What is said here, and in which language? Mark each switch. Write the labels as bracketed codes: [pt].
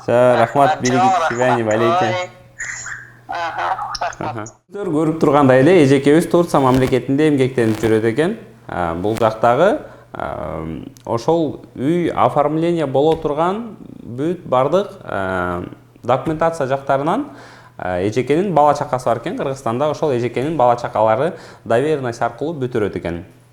[ru] Все, рахмат, берегите себя, не болейте. [ky] Рахмат. Көріп тұрғандай эле эжекебиз Турция мамлекетинде эмгектенип жүрөт экен. Бул жактагы ошол үй оформление боло турган бүт бардык документация жактарынан эжекенин бала чакасы бар экен. Кыргызстанда ошол эжекенин бала чакалары доверенность аркылуу бүтүрөт экен.